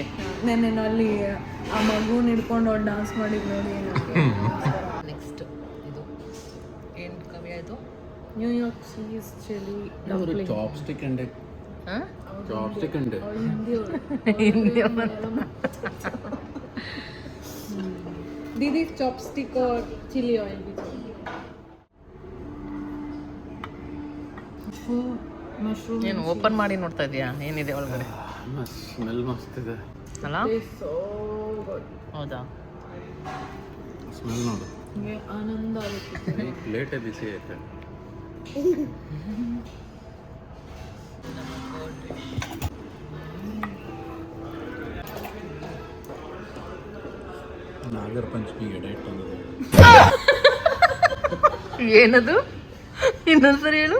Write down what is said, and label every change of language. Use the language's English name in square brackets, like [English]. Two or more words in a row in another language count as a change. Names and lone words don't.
[Kannada] ನೆನ್ನೆ ಅಲ್ಲಿ ಆ ಮಗುನ ಹಿಡ್ಕೊಂಡು ಅವ್ಳು ಡಾನ್ಸ್ ಮಾಡಿದ್ದು ನೋಡಿ. ನೆಕ್ಸ್ಟ್ ಇದು ಏನು ಕವಿ ಆಯಿತು? [English] New York cheese chilli chopstick and ಹಾಂ, chopstick and [Kannada] ಹಿಂದಿ [Hindi] दीदी चॉपस्टिक और [English] chili oil [Hindi] भी मशरूम. [Kannada] ಏನು ಓಪನ್ ಮಾಡಿ ನೋಡ್ತಾ ಇದೀಯಾ? ಏನಿದೆ ಒಳಗಡೆ? ಸ್ಮೆಲ್ ಮಸ್ತ್ ಇದೆ ಅಲ್ಲ? [English] so good. [Kannada] ಹೌದಾ? ಸ್ಮೆಲ್ ನೋಡು, ಯೇ ಆನಂದ ಆಗುತ್ತೆ. ಪ್ಲೇಟೇ ಬಿಸಿ ಐತೆ. ನಾಗರ ಪಂಚಮಿಗೆ ಎಡೆ ಇಟ್ಟಂಗಿದೆ. ಏನದು? ಇನ್ನೊಂದ್ಸರಿ ಹೇಳು.